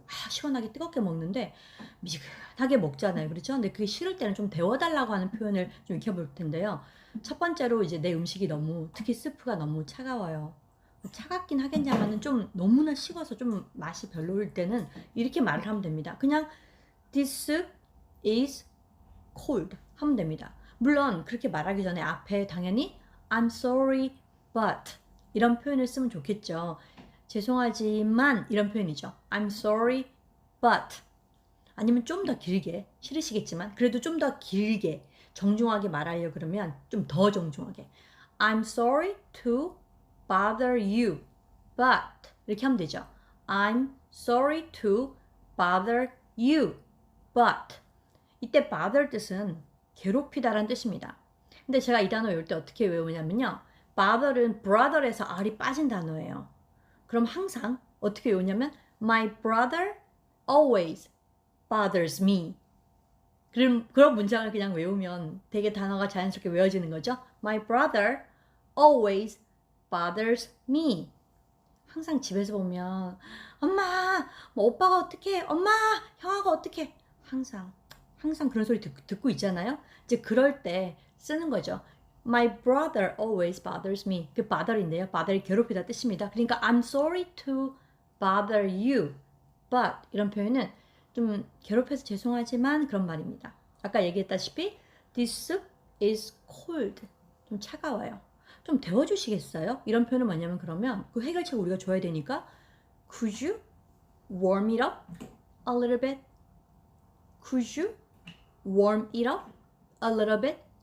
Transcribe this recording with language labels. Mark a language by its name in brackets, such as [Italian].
[Korean] 시원하게 뜨겁게 먹는데 미지근하게 먹잖아요. 그렇죠? 근데 그게 싫을 때는 좀 데워달라고 하는 표현을 좀 익혀볼 텐데요. 첫 번째로 이제 내 음식이 특히 스프가 너무 차가워요. 차갑긴 하겠냐마는 좀 너무나 식어서 좀 맛이 별로일 때는 이렇게 말을 하면 됩니다. [English] 그냥 this soup is cold [Korean] 하면 됩니다. 물론 그렇게 말하기 전에 앞에 당연히 [English] I'm sorry but [Korean] 이런 표현을 쓰면 좋겠죠. 죄송하지만 이런 표현이죠. I'm sorry but 아니면 좀 더 길게 싫으시겠지만 그래도 좀 더 길게 정중하게 말하려 그러면 좀 더 정중하게 [English] I'm sorry to bother you but [Korean] 이렇게 하면 되죠. [English] I'm sorry to bother you but [Korean] 이때 bother 뜻은 괴롭히다라는 뜻입니다. 근데 제가 이 단어 외울 때 어떻게 외우냐면요. bother은 brother에서 R이 빠진 단어예요. 그럼 항상 어떻게 외우냐면 [English] my brother always bothers me. [Korean] 그런 문장을 그냥 외우면 되게 단어가 자연스럽게 외워지는 거죠. [English] My brother always bothers me. [Korean] 항상 집에서 보면 엄마, 뭐 오빠가 어떻게, 엄마, 형아가 어떻게 항상 그런 소리 듣고 있잖아요. 이제 그럴 때 쓰는 거죠. [English] My brother always bothers me. [Korean] 그 bother인데요. bother이 괴롭히다 뜻입니다. [English] 그러니까 I'm sorry to bother you. [Korean] But 이런 표현은 좀 괴롭혀서 죄송하지만 그런 말입니다. 아까 얘기했다시피 [English] this soup is cold. [Korean] 좀 차가워요. 좀 데워주시겠어요? 이런 표현은 뭐냐면 그러면 그 해결책 우리가 줘야 되니까 [English] Could you warm it up a little bit? Could you warm it up a little bit?